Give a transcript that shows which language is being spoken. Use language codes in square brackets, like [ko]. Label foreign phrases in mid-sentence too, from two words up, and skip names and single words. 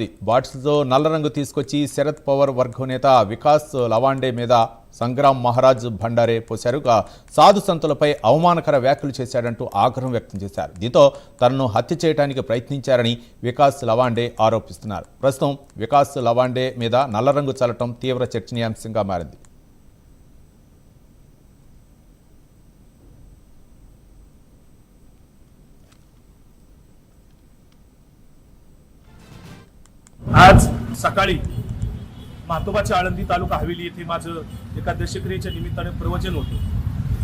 [te] బాటిల్స్తో నల్ల రంగు తీసుకొచ్చి శరద్ పవార్ వర్గం నేత వికాస్ లవాండే మీద సంగ్రామ్ మహారాజ్ భండారే పోశారు. సాధు సంతులపై అవమానకర వ్యాఖ్యలు చేశాడంటూ ఆగ్రహం వ్యక్తం చేశారు. దీంతో తనను హత్య చేయడానికి ప్రయత్నించారని వికాస్ లవాండే ఆరోపిస్తున్నారు. ప్రస్తుతం వికాస్ లవాండే మీద నల్ల రంగు చల్లటం తీవ్ర చర్చనీయాంశంగా మారింది. [mr] आज सकाळी मातोबाच्या आळंदी तालुका हवेली येथे माझं एका दशक्रियेच्या निमित्ताने प्रवचन होतं.